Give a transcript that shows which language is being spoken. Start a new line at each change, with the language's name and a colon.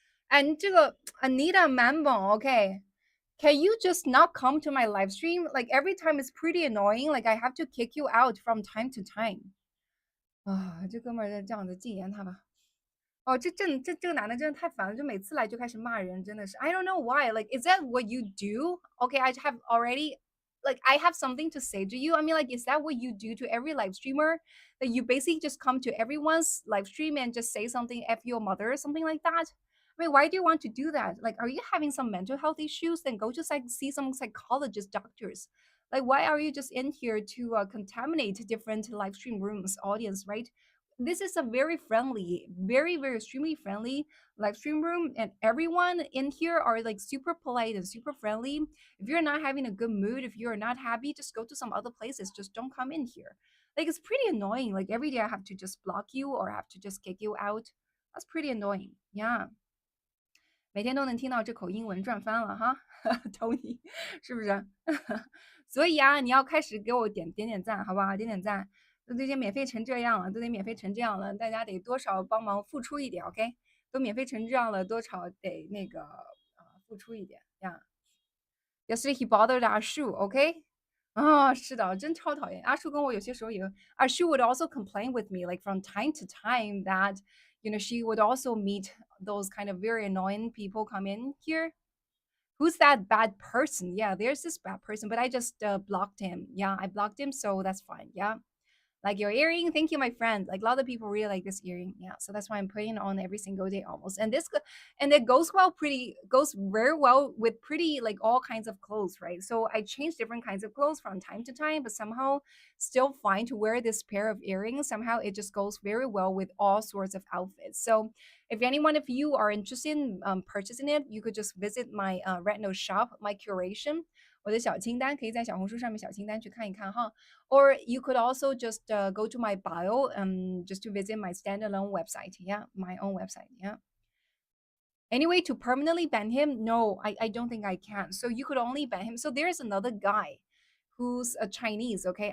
English: And 这个 Anita Manbong, okay. Can you just not come to my live stream? Like every time it's pretty annoying. Like I have to kick you out from time to time.
Chinese: 啊，这哥们儿这样子禁言他吧。哦，这个男的真的太烦了，就每次来就开始骂人，真的是。
English: I don't know why. Like, is that what you do? Okay, I have already like I have something to say to you. I mean, like, is that what you do to every live streamer? That you basically just come to everyone's live stream and just say something F your mother or something like that? I mean, why do you want to do that? Like, are you having some mental health issues? Then go to see some psychologist, doctors. Like, why are you just in here to contaminate different live stream rooms, audience, right? This is a very friendly, very, very extremely friendly live stream room, and everyone in here are like super polite and super friendly. If you're not having a good mood, if you're not happy, just go to some other places. Just don't come in here. Like, it's pretty annoying. Like, every day I have to just block you or have to just kick you out. That's pretty annoying. Yeah.
Chinese: 每天都能听到这口英文赚翻了哈，Tony 是不是？所以啊，你要开始给我点赞，好不好？点赞，都已经免费成这样了，都得免费成这样了，大家得多少帮忙付出一点，OK？都免费成这样了，多少得那个付出一点呀。
English: Yesterday he bothered 阿树，OK？
Chinese: 啊，是的，真超讨厌。阿树跟我有些时候也，
English: 阿树 would also complain with me like from time to time that she would also meet those kind of very annoying people come in here. Who's that bad person? Yeah, there's this bad person, but I just blocked him. Yeah, I blocked him, so that's fine. Yeah. Like your earring, thank you, my friend. Like a lot of people really like this earring. Yeah, so that's why I'm putting it on every single day almost. And and it goes very well with pretty like all kinds of clothes, right? So I change different kinds of clothes from time to time, but somehow still find to wear this pair of earrings. Somehow it just goes very well with all sorts of outfits. So if anyone of you are interested in purchasing it, you could just visit my Retinol shop, my curation.
Chinese: 我的小清单可以在小红书上面小清单去看一看哈。
English: Or you could also just go to my bio just to visit my standalone website. Yeah, my own website. Yeah. Anyway, to permanently ban him, no, I don't think I can. So you could only ban him. So there's another guy who's a Chinese, okay?